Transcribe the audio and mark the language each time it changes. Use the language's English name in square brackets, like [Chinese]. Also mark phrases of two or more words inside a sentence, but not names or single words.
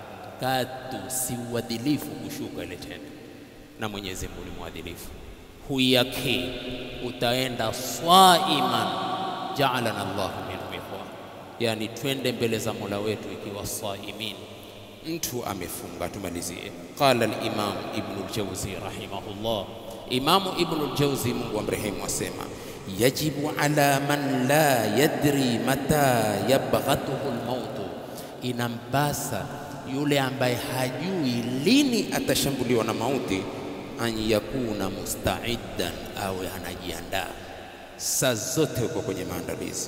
[Swahili] Katu si uadilifu kushuka ile tende, na Mwenyezi Mungu ni mwadilifu. Huyaki utaenda [Arabic] صائمين جعلنا الله منهم إخوانا, [Swahili] yani twende mbele za Mola wetu ikiwa saimin, mtu amefunga. Tumalizie. [Arabic] قال الإمام ابن الجوزي رحمه الله, [Swahili] Imam Ibn al-Jawzi Mungu amrehemu asema, [Arabic] يجب على من لا يدري متى يبغته الموت, [Swahili] inampasa yule ambaye hajui lini atashambuliwa na mauti, [Arabic] أن يكون مستعدا, [Swahili] awe anajiandaa saa zote, uko kwenye maandalizi.